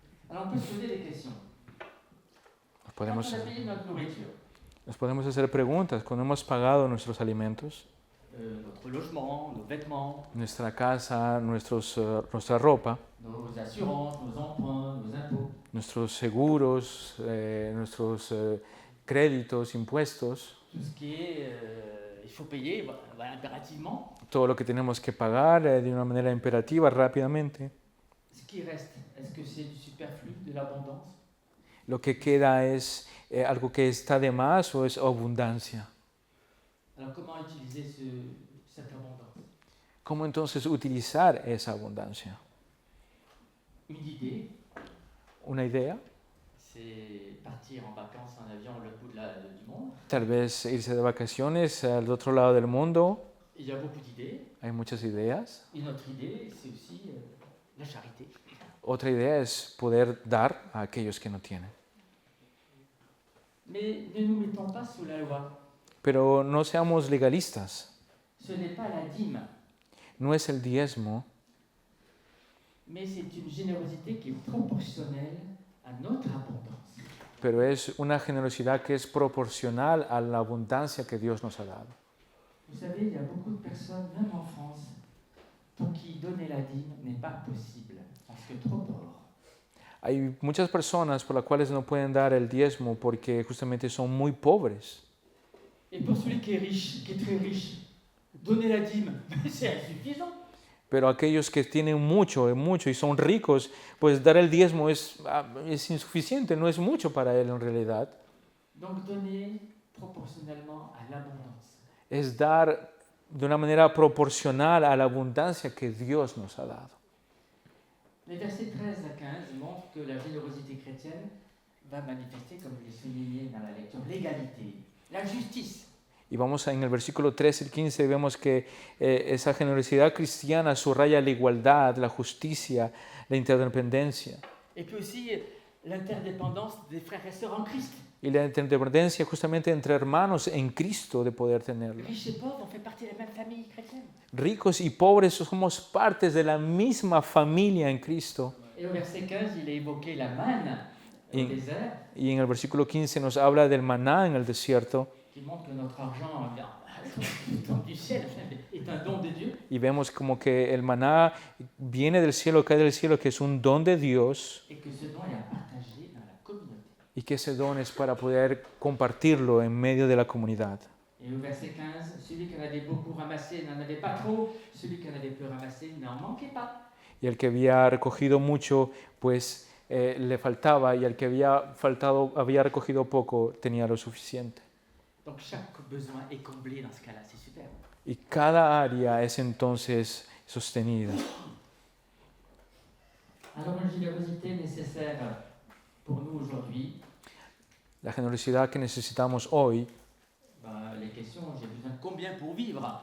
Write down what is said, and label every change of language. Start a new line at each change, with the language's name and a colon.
French: Alors, on peut se poser des questions. Quand on a payé notre nourriture,
Spanish: Nos podemos hacer preguntas cuando hemos pagado nuestros alimentos,
French: notre logement, nos vêtements,
Spanish: nuestra casa, nuestra ropa,
French: nos assurances, nos emprunts, nos impôts.
Spanish: nuestros seguros, nuestros créditos, impuestos,
French: Tout ce qui est, il faut payer voilà, impérativement.
Spanish: todo lo que tenemos que pagar de una manera imperativa, rápidamente.
French: Ce qui reste, est-ce que c'est du superflu, de l'abondance?
Spanish: Lo que queda es algo que está de más o es abundancia.
French: Alors comment utiliser cette abondance?
Spanish: ¿Cómo entonces utilizar esa abundancia?
French: Une idée,
Spanish: ¿Una idea?
French: c'est partir en vacances en avion à l'autre bout du monde.
Spanish: Tal vez irse de vacaciones al otro lado del mundo.
French: Il y a beaucoup d'idées.
Spanish: Hay muchas ideas.
French: Et notre idée, c'est aussi la charité.
Spanish: Otra idea es poder dar a aquellos que no tienen.
French: Mais ne nous mettons pas sous la loi.
Spanish: Pero no seamos legalistas.
French: Ce n'est pas la dîme,
Spanish: No es el diezmo,
French: mais c'est une générosité qui est proportionnelle à notre abondance.
Spanish: pero es una generosidad que es proporcional a la abundancia que Dios nos ha dado.
French: Vous savez, il y a beaucoup de personnes, même en France, pour qui donner la dîme n'est pas possible, parce que trop pauvres.
Spanish: Hay muchas personas por las cuales no pueden dar el diezmo porque justamente son muy pobres.
French: Et pour celui qui est riche, qui est très riche, donner la dîme, c'est insuffisant.
Spanish: Pero aquellos que tienen mucho y son ricos, pues dar el diezmo es insuficiente, no es mucho para él en realidad.
French: Donc donner proportionnellement à l'abondance.
Spanish: Es dar de una manera proporcional a la abundancia que Dios nos ha dado.
French: Les versets 13 à 15 montrent que la générosité chrétienne va manifester, comme je l'ai souligné dans la lecture, l'égalité, la justice.
Spanish: Y vamos en el versículo 13 y 15, vemos que esa generosidad cristiana subraya la igualdad, la justicia, la interdependencia.
French: Et puis aussi l'interdépendance des frères et sœurs en Christ.
Spanish: Y la interdependencia justamente entre hermanos en Cristo de poder tenerlo.
French: Riches et pauvres, on fait partie de la même famille chrétienne.
Spanish: Ricos y pobres somos partes de la misma familia en Cristo.
French: Et au verset 15, il est évoqué la manne au
Spanish: Y,
French: désert,
Spanish: y en el versículo 15 nos habla del maná en el desierto.
French: qui montre que notre argent tombe du ciel, est un don de Dieu.
Spanish: Y vemos como que el maná viene del cielo, cae del cielo, que es un don de Dios.
French: Et que ce don est à partager dans la communauté.
Spanish: Y que ese don es para poder compartirlo en medio de la comunidad.
French: Et au verset 15, celui qui en avait beaucoup ramassé n'en avait pas trop, celui qui en avait peu ramassé n'en manquait pas.
Spanish: Y el que había recogido mucho, pues le faltaba, y el que había recogido poco, tenía lo suficiente.
French: Donc chaque besoin est comblé dans ce cas-là, c'est super.
Spanish: Y cada área es entonces sostenida.
French: Alors une générosité nécessaire pour nous aujourd'hui,
Spanish: La generosidad que necesitamos hoy,
French: les questions, j'ai besoin de combien pour vivre,